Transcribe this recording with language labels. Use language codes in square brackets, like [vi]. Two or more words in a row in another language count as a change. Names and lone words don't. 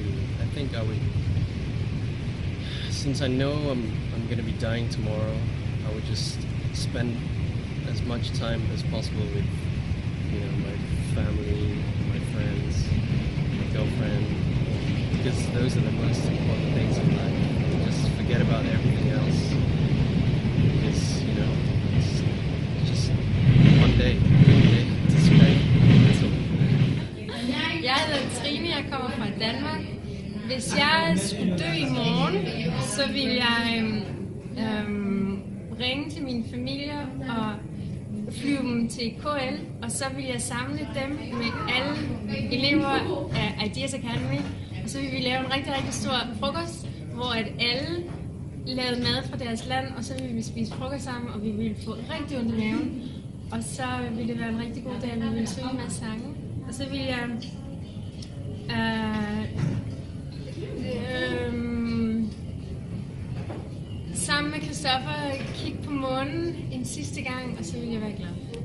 [en] I think I would, since I know I'm going to be dying tomorrow, I would just spend as much time as possible with, my family, my friends, my girlfriend, because those are the most important things in life. Just forget about everything else, because, it's just one day to spend. That's all. [da] Jeg hedder Trine, jeg kommer fra Danmark. Hvis jeg skulle dø i morgen, så ville jeg ringe til min familie og flyve dem til KL, og så ville jeg samle dem med alle elever af Ideas Academy, og så ville vi lave en rigtig, rigtig stor frokost, hvor at alle lavede mad fra deres land, og så ville vi spise frokost sammen, og vi ville få rigtig ondt i maven, og så ville det være en rigtig god dag, og vi ville synge en masse sange, og så ville jeg sammen med Christoffer kigge på månen en sidste gang, og så vil jeg være glad.